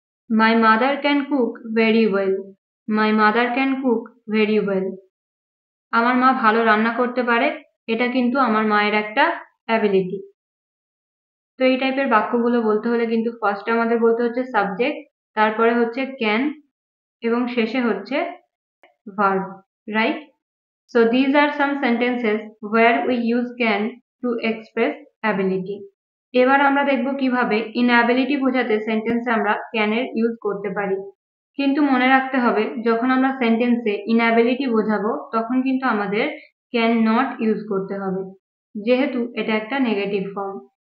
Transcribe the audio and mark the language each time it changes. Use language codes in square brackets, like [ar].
[en] My mother can cook very well. My mother can cook very well. [bn] আমার মা ভালো রান্না করতে পারে, এটা কিন্তু আমার মায়ের একটা অ্যাবিলিটি। তো এই টাইপের বাক্যগুলো বলতে হলে কিন্তু ফার্স্টে আমাদের বলতে হচ্ছে সাবজেক্ট, তারপরে হচ্ছে ক্যান এবং শেষে হচ্ছে verb, right? [en] So these are some sentences where we use can to express ability. [bn] এবার আমরা দেখব কিভাবে ইনঅ্যাবিলিটি বোঝাতে সেন্টেন্সে আমরা ক্যানের ইউজ করতে পারি। কিন্তু মনে রাখতে হবে যখন আমরা সেন্টেন্সে ইনঅ্যাবিলিটি বোঝাবো তখন কিন্তু আমাদের ক্যান নট ইউজ করতে হবে, যেহেতু এটা একটা নেগেটিভ ফর্ম।